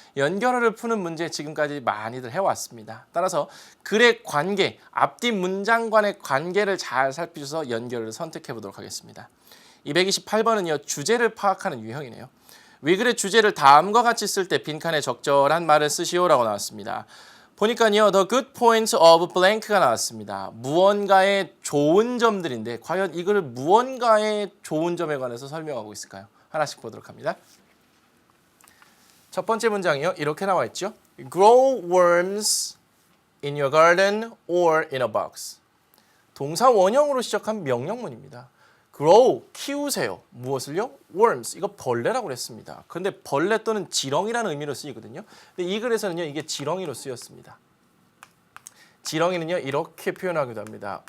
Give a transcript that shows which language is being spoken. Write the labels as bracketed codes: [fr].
[ko] 연결어를 푸는 문제 지금까지 많이들 해왔습니다. 따라서 글의 관계, 앞뒤 문장 간의 관계를 잘 살피셔서 연결을 선택해 보도록 하겠습니다. 228번은요. 주제를 파악하는 유형이네요. 위글의 주제를 다음과 같이 쓸 때 빈칸에 적절한 말을 쓰시오라고 나왔습니다. 보니까요. [en] The good points of blank가 [ko] 나왔습니다. 무언가의 좋은 점들인데 과연 이거를 무언가의 좋은 점에 관해서 설명하고 있을까요? 하나씩 보도록 합니다. 첫 번째 문장이요. 이렇게 나와 있죠. [en] Grow worms in your garden or in a box. [ko] 동사 원형으로 시작한 명령문입니다. grow, 키우세요. 무엇을요? worms, 이거 벌레라고 그랬습니다. 그런데 벌레 또는 지렁이라는 의미로 쓰이거든요. 근데 이 글에서는요, 이게 지렁이로 쓰였습니다. 지렁이는요, 이렇게 표현하기도 합니다.